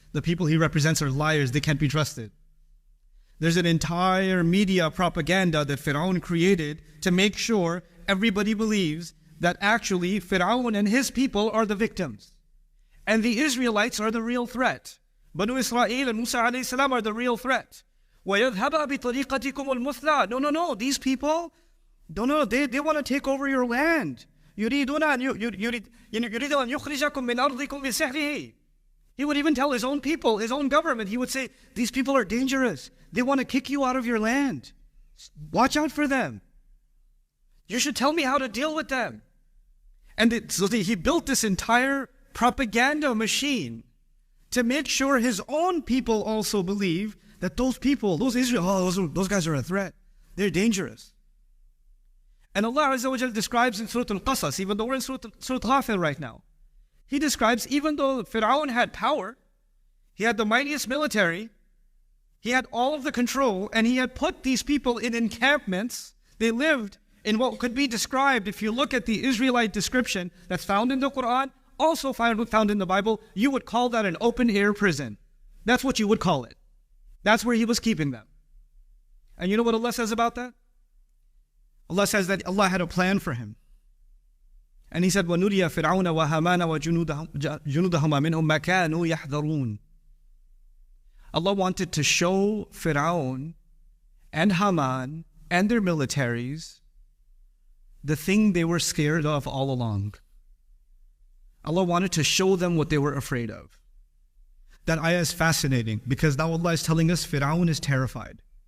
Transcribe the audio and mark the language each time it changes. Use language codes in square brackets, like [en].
[en] The people he represents are liars. They can't be trusted. There's an entire media propaganda that Pharao created to make sure everybody believes that actually Pharao and his people are the victims. And the Israelites are the real threat. Banu Israel and Musa alayhi salam are the real threat. [ar] وَيَذْهَبَ بِطَرِيقَتِكُمُ الْمُثْلَى. [en] No, these people, they want to take over your land. [ar] يريدون أن يخرجكم من أرضكم بسحره. [en] He would even tell his own people, his own government, he would say, these people are dangerous. They want to kick you out of your land. Watch out for them. You should tell me how to deal with them. And so he built this entire propaganda machine to make sure his own people also believe that those people, those Israel, those guys are a threat. They're dangerous. And Allah Azza wa Jal describes in Surah Al-Qasas, even though we're in Surah Ghafir right now, He describes even though Pharao had power, he had the mightiest military, he had all of the control, and he had put these people in encampments. They lived in what could be described, if you look at the Israelite description that's found in the Quran, also found in the Bible, you would call that an open-air prison. That's what you would call it. That's where he was keeping them. And you know what Allah says about that? Allah says that Allah had a plan for him. And He said, [ar] وَنُرِيَ فِرْعَوْنَ وَهَامَانَ وَجُنُودَهُمَا مِنْهُمْ مَا كَانُوا يَحْذَرُونَ. [en] Allah wanted to show Pharao and Haman and their militaries the thing they were scared of all along. Allah wanted to show them what they were afraid of. That ayah is fascinating because now Allah is telling us Pharao is terrified.